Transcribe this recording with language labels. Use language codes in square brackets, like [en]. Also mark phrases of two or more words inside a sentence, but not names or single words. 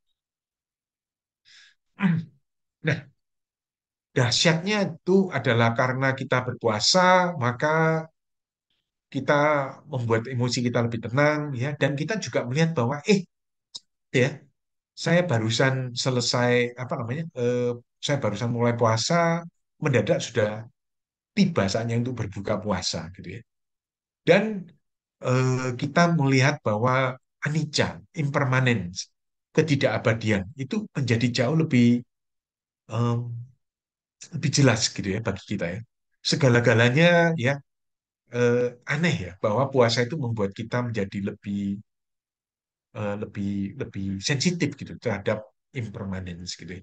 [id] Nah, dahsyatnya itu adalah karena kita berpuasa, maka kita membuat emosi kita lebih tenang ya, dan kita juga melihat bahwa ya, saya barusan selesai apa namanya? Saya barusan mulai puasa, mendadak sudah tiba saatnya untuk berbuka puasa gitu ya. Dan kita melihat bahwa anicca, impermanence, ketidakabadian itu menjadi jauh em, lebih jelas gitu ya bagi kita ya. Segala-galanya ya aneh ya bahwa puasa itu membuat kita menjadi lebih lebih sensitif gitu terhadap impermanence gitu ya.